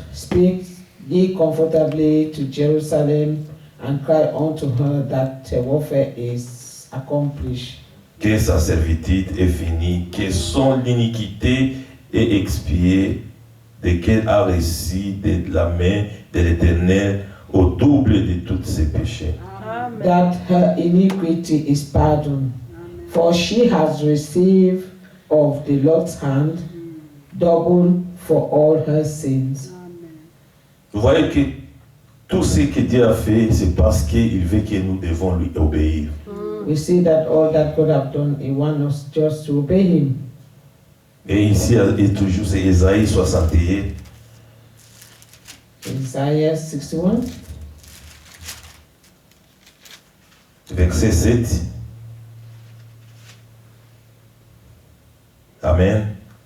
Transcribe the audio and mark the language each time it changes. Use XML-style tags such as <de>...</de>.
<en>Speak ye comfortably to Jerusalem, and cry unto her that her warfare is accomplished.</en> <fr>Que sa servitude est finie, que son iniquité est expiée, de qu'elle a reçu de la main de l'Éternel au double de tous ses péchés. Amen.</fr> <en>That her iniquity is pardoned, for she has received of the Lord's hand double for all her sins.</en> <fr>Vous voyez que tout ce que Dieu a fait, c'est parce qu'il veut que nous devons lui obéir.</fr> <en>We see that all that God have done, He wants us just to obey Him.</en> <fr>Et ici, et toujours, c'est Ésaïe 61,</fr> <en>Isaiah 61,</en> <fr>verset 7. Amen.</fr>